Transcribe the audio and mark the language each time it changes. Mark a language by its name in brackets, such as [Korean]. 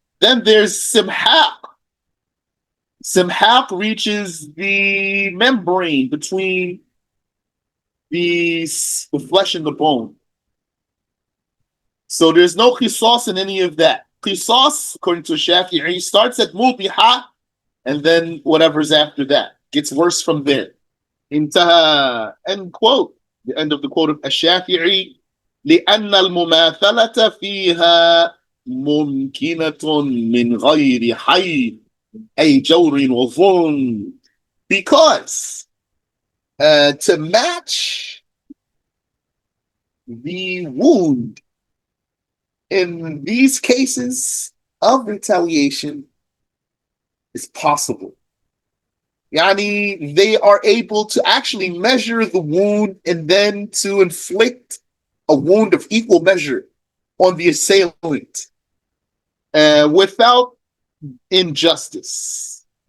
[English] Then there's simhaq. Simhaq reaches the membrane between the flesh and the bone. So there's no qisas in any of that. Qisas, according to Shafi'i, starts at mubiha, and then whatever's after that. Gets worse from there. انتهى. End quote. The end of the quote of الشافعي. [Arabic] لأن المماثلة فيها ممكنة من غير حيث أي جور وظلم. [English] Because to match the wound in these cases of retaliation is possible. Yani, they are able to actually measure the wound and then to inflict a wound of equal measure on the assailant without injustice.